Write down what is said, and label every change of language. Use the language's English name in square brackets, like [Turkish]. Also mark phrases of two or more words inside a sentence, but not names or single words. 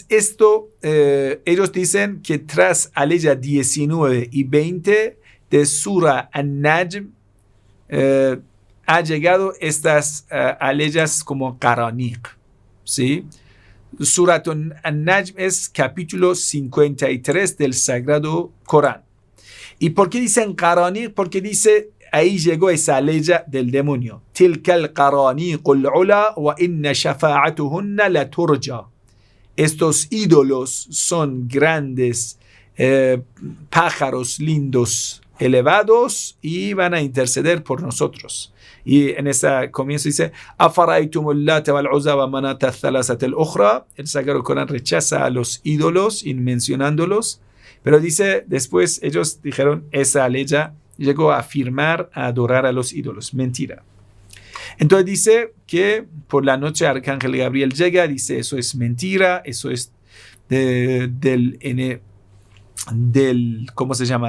[Spanish] Ellos dicen que tras aleya 19 y 20 de Sura An-Najm ha llegado estas aleyas como Gharaniq, ¿sí? Surat An-Najm es capítulo 53 del Sagrado Corán. ¿Y por qué dicen Gharaniq? Porque dice, ahí llegó esa aleya del demonio. [Arabic] تلك الغرانيق العلى وإن شفاعتهن لترتجى. [Spanish] Estos ídolos son grandes pájaros lindos, elevados, y van a interceder por nosotros. Y en ese comienzo dice, [Arabic] أفرأيتم اللات والعزى ومناة الثالثة الأخرى. [Spanish] El Sagrado Corán rechaza a los ídolos, mencionándolos. Pero dice, después ellos dijeron, esa aleya llegó a afirmar, a adorar a los ídolos. Mentira. Entonces dice que por la noche Arcángel Gabriel llega, dice, eso es mentira, eso es ¿cómo se llama?